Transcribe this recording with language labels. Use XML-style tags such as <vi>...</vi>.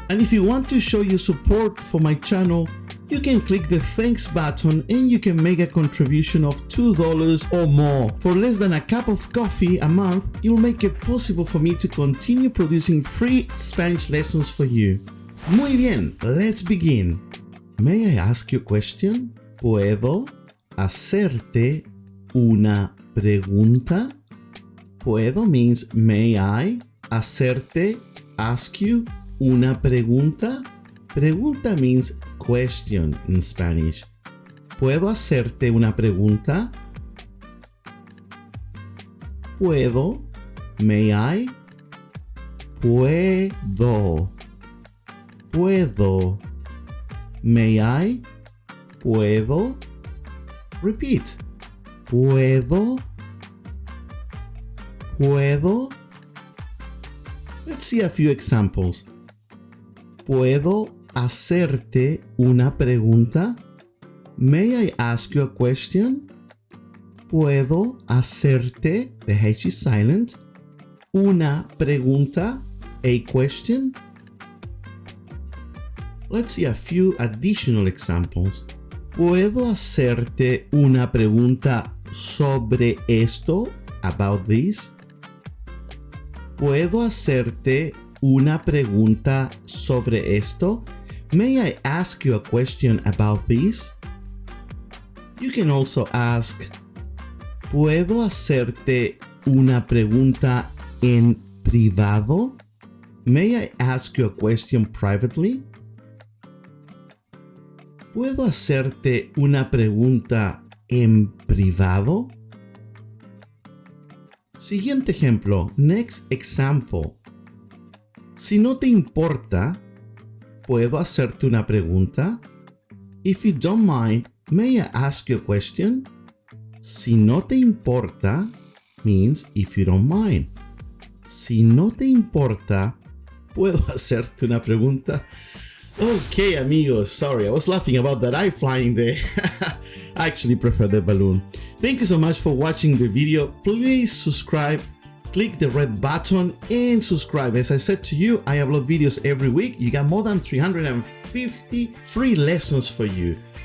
<en>And if you want to show your support for my channel, you can click the thanks button and you can make a contribution of $2 or more. For less than a cup of coffee a month, you'll make it possible for me to continue producing free Spanish lessons for you.</en> <es>Muy bien,</es> <en>let's begin. May I ask you a question?</en> <es>¿Puedo hacerte una pregunta?</es> <en>Puedo means may I, hacerte, ask you,</en> <es>una pregunta.</es> <en>Pregunta means question in Spanish.</en> <es>¿Puedo hacerte una pregunta? ¿Puedo?</es> <en>May I?</en> <es>Puedo. Puedo. May I? Puedo. Repeat. Puedo.</es> <en>Puedo. Let's see a few examples.</en> <es>¿Puedo hacerte una pregunta?</es> <en>May I ask you a question?</en> <es>¿Puedo hacerte,</es> <en>the H is silent,</en> <es>una pregunta,</es> <en>a question? Let's see a few additional examples.</en> <es>¿Puedo hacerte una pregunta sobre esto,</es> <en>about this?</en> <es>¿Puedo hacerte una pregunta sobre esto?</es> <en>May I ask you a question about this? You can also ask,</en> <es>¿puedo hacerte una pregunta en privado?</es> <en>May I ask you a question privately?</en> <es>¿Puedo hacerte una pregunta en privado? Siguiente ejemplo,</es> <en>next example.</en> <es>Si no te importa, ¿puedo hacerte una pregunta?</es> <en>If you don't mind, may I ask you a question?</en> <es>Si no te importa</es> <en>means if you don't mind.</en> <es>Si no te importa, ¿puedo hacerte una pregunta?</es> <en>Okay, amigos, sorry, I was laughing about that eye flying there. I actually prefer the balloon. Thank you so much for watching the video. Please subscribe, click the red button and subscribe. As I said to you, I upload videos every week. You got more than 350 free lessons for you.</en>